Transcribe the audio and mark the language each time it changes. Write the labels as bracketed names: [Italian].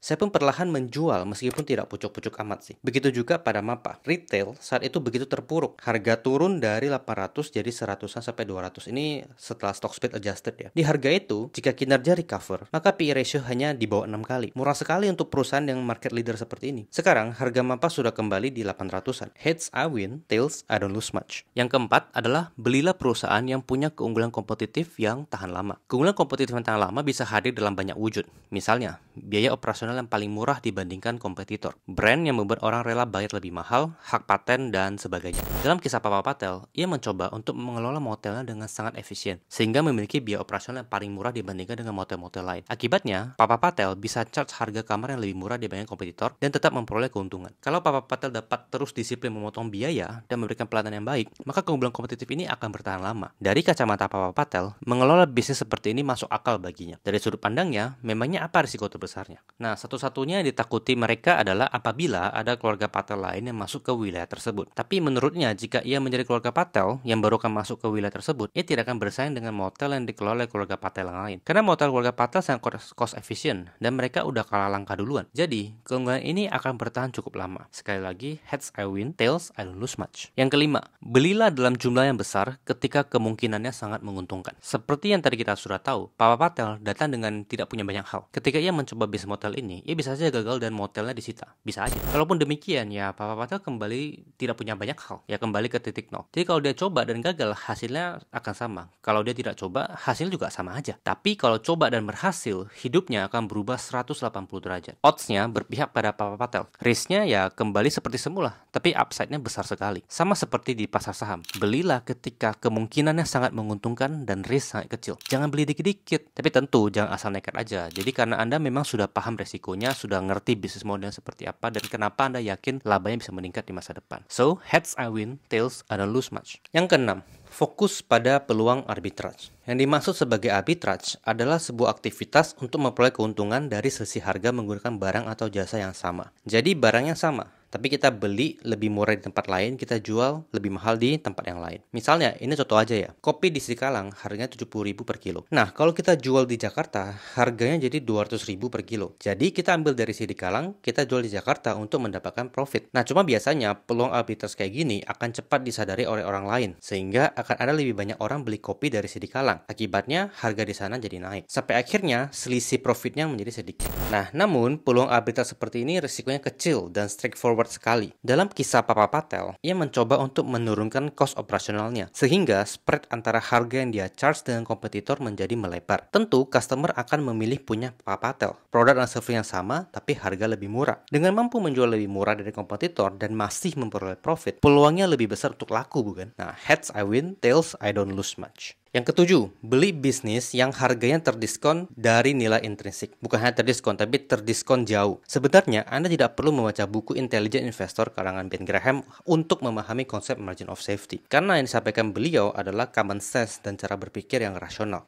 [Indonesian] Saya pun perlahan menjual meskipun tidak pucuk-pucuk amat sih. Begitu juga pada Mapa. Retail saat itu begitu terpuruk. Harga turun dari 800 jadi 100-an sampai 200. Ini setelah stock split adjusted ya. Di harga itu, jika kinerja recover, maka PE ratio hanya di bawah 6 kali. Murah sekali untuk perusahaan yang market leader seperti ini. Sekarang, harga Mapa sudah kembali di 800-an. [English] Heads I win, tails I don't lose much. [Indonesian] Yang keempat adalah belilah perusahaan yang punya keunggulan kompetitif yang tahan lama. Keunggulan kompetitif yang tahan lama bisa hadir dalam banyak wujud. Misalnya, biaya operasional yang paling murah dibandingkan kompetitor. Brand yang membuat orang rela bayar lebih mahal, hak paten, dan sebagainya. Dalam kisah Papa Patel, ia mencoba untuk mengelola motelnya dengan sangat efisien, sehingga memiliki biaya operasional yang paling murah dibandingkan dengan motel-motel lain. Akibatnya, Papa Patel bisa charge harga kamar yang lebih murah dibanding kompetitor dan tetap memperoleh keuntungan. Kalau Papa Patel dapat terus disiplin memotong biaya dan memberikan pelayanan yang baik, maka keunggulan kompetitif ini akan bertahan lama. Dari kacamata Papa Patel, mengelola bisnis seperti ini masuk akal baginya. Dari sudut pandangnya, memangnya apa risiko terbesarnya? Nah, satu-satunya yang ditakuti mereka adalah apabila ada keluarga Patel lain yang masuk ke wilayah tersebut. Tapi menurutnya, jika ia menjadi keluarga Patel yang baru akan masuk ke wilayah tersebut, ia tidak akan bersaing dengan motel yang dikelola oleh keluarga Patel yang lain. Karena motel keluarga Patel sangat cost efficient dan mereka udah kalah langkah duluan. Jadi, keunggulan ini akan bertahan cukup lama. Sekali lagi, [English] heads I win, tails I don't lose much. [Indonesian] Yang kelima, belilah dalam jumlah yang besar ketika kemungkinannya sangat menguntungkan. Seperti yang tadi kita sudah tahu, Papa Patel datang dengan tidak punya banyak hal. Ketika ia mencoba bisnis motel ini, ia bisa saja gagal dan motelnya disita. Bisa aja. Kalaupun demikian, ya Papa Patel kembali tidak punya banyak hal. Ya kembali ke titik nol. Jadi kalau dia coba dan gagal, hasilnya akan sama. Kalau dia tidak coba, hasil juga sama aja. Tapi kalau coba dan berhasil, hidupnya akan berubah 180 derajat. Odds-nya berpihak pada Papa Patel. Risk-nya ya kembali seperti semula, tapi upside-nya besar sekali. Sama seperti di pasar saham. Belilah ketika kemungkinannya sangat menguntungkan dan risk sangat kecil. Jangan beli dikit-dikit. Tapi tentu jangan asal nekat aja. Jadi karena Anda memang sudah paham resikonya, sudah ngerti bisnis model seperti apa, dan kenapa Anda yakin labanya bisa meningkat di masa depan. [English] So, heads I win, tails I don't lose much. [Indonesian] Yang keenam, fokus pada peluang arbitrage. Yang dimaksud sebagai arbitrage adalah sebuah aktivitas untuk memperoleh keuntungan dari sisi harga menggunakan barang atau jasa yang sama. Jadi barangnya sama, tapi kita beli lebih murah di tempat lain, kita jual lebih mahal di tempat yang lain. Misalnya, ini contoh aja ya. Kopi di Sikalang harganya 70.000 per kilo. Nah, kalau kita jual di Jakarta, harganya jadi 200.000 per kilo. Jadi kita ambil dari Sikalang, kita jual di Jakarta untuk mendapatkan profit. Nah, cuma biasanya peluang arbitrage kayak gini akan cepat disadari oleh orang lain, sehingga akan ada lebih banyak orang beli kopi dari Sikalang. Akibatnya, harga di sana jadi naik. Sampai akhirnya, selisih profitnya menjadi sedikit. Nah, namun, peluang arbitrage seperti ini risikonya kecil dan straightforward sekali. Dalam kisah Papa Patel, ia mencoba untuk menurunkan cost operasionalnya, sehingga spread antara harga yang dia charge dengan kompetitor menjadi melebar. Tentu, customer akan memilih punya Papa Patel. Produk dan service yang sama, tapi harga lebih murah. Dengan mampu menjual lebih murah dari kompetitor dan masih memperoleh profit, peluangnya lebih besar untuk laku, bukan? [English] Nah, heads I win, tails I don't lose much. [Indonesian] Yang ketujuh, beli bisnis yang harganya terdiskon dari nilai intrinsik. Bukan hanya terdiskon, tapi terdiskon jauh. Sebenarnya, Anda tidak perlu membaca buku Intelligent Investor karangan Ben Graham untuk memahami konsep margin of safety. Karena yang disampaikan beliau adalah common sense dan cara berpikir yang rasional.